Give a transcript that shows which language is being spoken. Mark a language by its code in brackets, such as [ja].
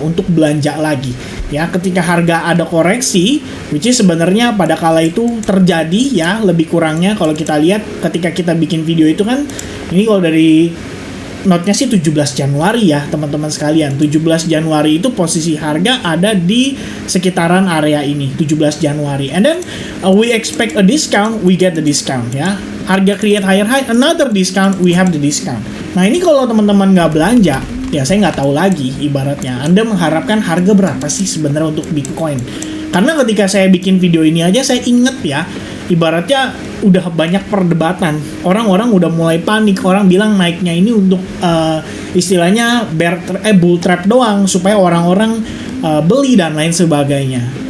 [id] Untuk belanja lagi. Ya, ketika harga ada koreksi, [en] which is [id] sebenarnya pada kala itu terjadi ya, lebih kurangnya kalau kita lihat ketika kita bikin video itu kan, ini kalau dari note-nya sih 17 Januari ya teman-teman sekalian. 17 Januari itu posisi harga ada di sekitaran area ini, 17 Januari. [en] And then we expect a discount, we get the discount [id] ya. Harga [en] create higher high, another discount, we have the discount. [id] Nah ini kalau teman-teman nggak belanja, ya saya nggak tahu lagi ibaratnya. Anda mengharapkan harga berapa sih sebenarnya untuk Bitcoin? Karena ketika saya bikin video ini aja saya inget ya, ibaratnya udah banyak perdebatan. Orang-orang udah mulai panik. Orang bilang naiknya ini untuk istilahnya bull trap doang supaya orang-orang beli dan lain sebagainya.